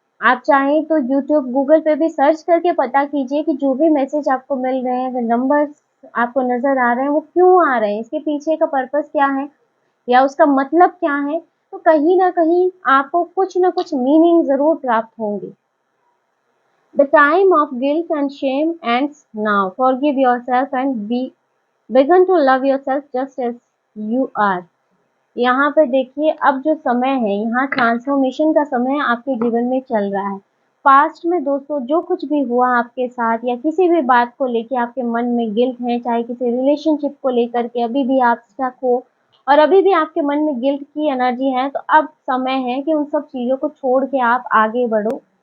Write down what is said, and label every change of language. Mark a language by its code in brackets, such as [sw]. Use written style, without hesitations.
[hi] आप चाहें तो यूट्यूब, गूगल पे भी सर्च करके पता कीजिए कि जो भी मैसेज आपको मिल रहे हैं, जो नंबर्स आपको नज़र आ रहे हैं, वो क्यों आ रहे हैं? इसके पीछे का पर्पज़ क्या है या उसका मतलब क्या है? तो कहीं न कहीं आपको कुछ न कुछ मीनिंग ज़रूर प्राप्त होंगे। [en] The time of guilt and shame ends now. Forgive yourself and begin to love yourself just as you are. [hi] यहाँ पे देखिए, अब जो समय है, यहाँ ट्रांसफॉर्मेशन का समय आपके जीवन में चल रहा है। पास्ट में दोस्तों जो कुछ भी हुआ आपके साथ या किसी भी बात को लेके आपके मन में गिल्ट है, चाहे किसी रिलेशनशिप को लेकर के अभी भी आप स्टक हो और अभी भी आपके मन में गिल्ट की एनर्जी है, तो अब समय है कि उन सब चीज़ों को छोड़ के आप आगे बढ़ो।